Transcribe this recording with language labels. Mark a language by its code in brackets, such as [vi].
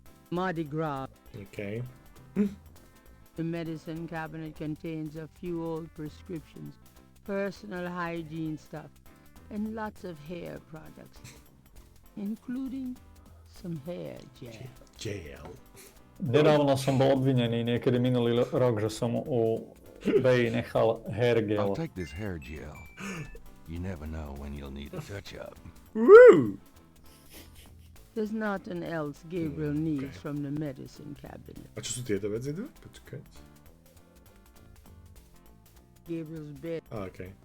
[en] Mardi Gras. OK. The medicine cabinet contains a few old prescriptions, personal hygiene stuff, and lots of hair products, including some hair gel. JL. [sk] Nedávno som bol obvinený, niekedy minulý rok, že som u Bay nechal hair [en] I'll gel. take this hair gel. You never know when you'll need a touch-up. Woo! There's nothing else Gabriel needs from the medicine cabinet. [sk] A čo sú tieto veci tu? Počkať. [en] Gabriel's bed. OK.